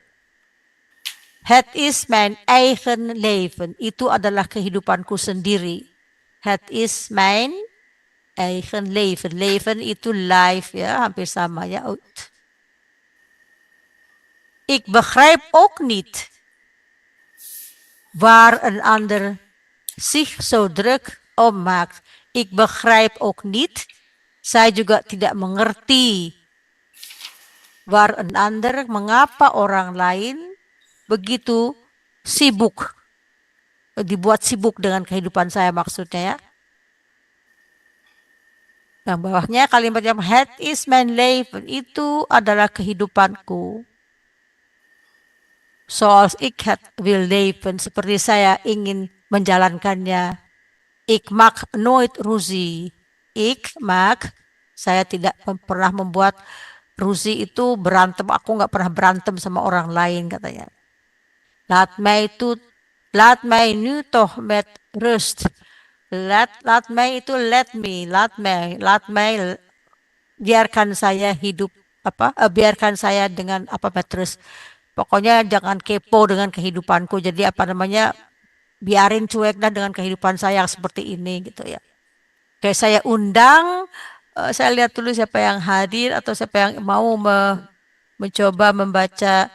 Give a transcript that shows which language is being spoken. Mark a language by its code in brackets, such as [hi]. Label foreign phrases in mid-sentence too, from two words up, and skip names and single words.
[nl] Het is mijn eigen leven. [id] Itu adalah kehidupanku sendiri. [nl] Het is mijn eigen leven. [id] Leven itu life ya, hampir sama ya. [nl] Ik begrijp ook niet waar een ander zich zo druk om maakt. Ik begrijp ook niet. [id] Saya juga tidak mengerti [nl] waar een ander, [id] mengapa orang lain begitu sibuk, dibuat sibuk dengan kehidupan saya maksudnya ya. Yang bawahnya kalimat yang [nl] het is mijn leven, [id] itu adalah kehidupanku. [nl] Zoals ik het wil leven, [id] seperti saya ingin menjalankannya. [nl] Ik maak nooit ruzie. Ik maak, [id] saya tidak pernah membuat ruzie itu berantem. Aku nggak pernah berantem sama orang lain katanya. [nl] Laat mij nu toch met rust. Laat mij [id] itu [en] let me, [id] biarkan saya hidup biarkan saya dengan terus. Pokoknya jangan kepo dengan kehidupanku. Jadi biarin cuek dah dengan kehidupan saya yang seperti ini gitu ya. Oke, saya undang, saya lihat dulu siapa yang hadir atau siapa yang mau mencoba membaca.